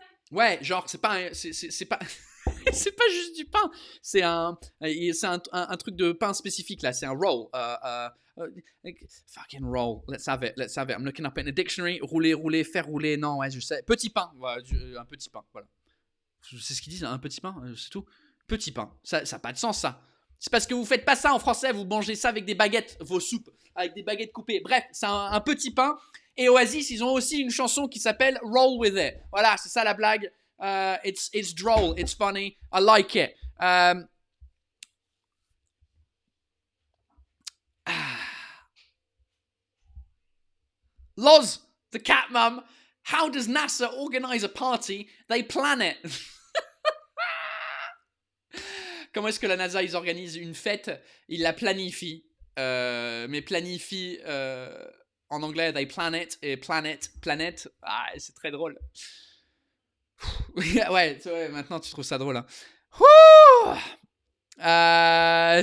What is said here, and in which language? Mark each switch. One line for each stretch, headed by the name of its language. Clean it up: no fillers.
French: Ouais, genre, c'est pas... C'est pas... c'est pas juste du pain, c'est un truc de pain spécifique là, c'est un roll.
English: Fucking roll, let's have it. I'm looking up in a dictionary.
French: Rouler, faire rouler, non, ouais, je sais. Petit pain, voilà, un petit pain, voilà. C'est ce qu'ils disent, un petit pain, c'est tout. Petit pain, ça n'a pas de sens ça. C'est parce que vous faites pas ça en français, vous mangez ça avec des baguettes, vos soupes, avec des baguettes coupées. Bref, c'est un petit pain. Et Oasis, ils ont aussi une chanson qui s'appelle Roll With It. Voilà, c'est ça la blague.
English: It's droll, it's funny, I like it. Loz, the cat mum, how does NASA organize a party? They plan it.
French: Comment est-ce que la NASA, ils organisent une fête? Ils la planifient. Mais planifient, en anglais,
English: they plan it.
French: Et planet. Ah, c'est très drôle. Ouais, maintenant tu trouves ça drôle. Hein.